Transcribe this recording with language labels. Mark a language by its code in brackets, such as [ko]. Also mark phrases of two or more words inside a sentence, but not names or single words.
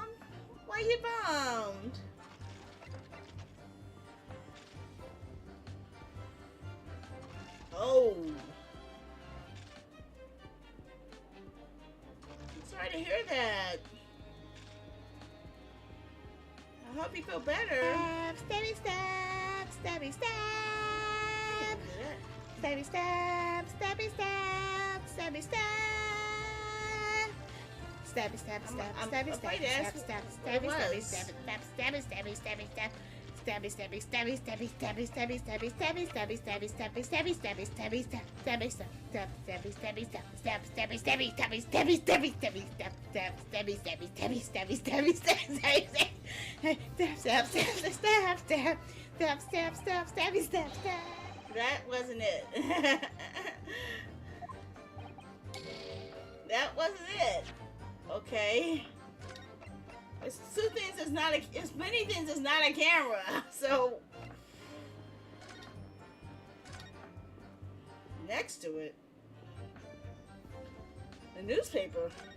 [en] Why you bummed? Oh. I'm sorry to hear that. I hope you feel better. Stabby stab, stabby stab. Stabby stab, stabby stab, stabby stab. Stabby stab, stab, stabby stab, stab, stab, stabby, stabby, stab, stabby, stabby, stabby, stab. Stabby, stabby, stabby, stabby, stabby, stabby, stabby, stabby, stabby, stabby, stabby, stabby, stabby, stabby, stab, stabby, stab, stab, stabby, stabby, stab, stab, stabby, stabby, stabby, stabby, stabby, stabby, stab, stab, stabby, stabby, stabby, stabby, stabby, stab, stab, stab, stab, stab, stab, stab, stab, stab, stabby, stab, stab. That wasn't it. That wasn't it. Okay. It's two things that's not a, it's many things that's not a camera. So next to it, the newspaper.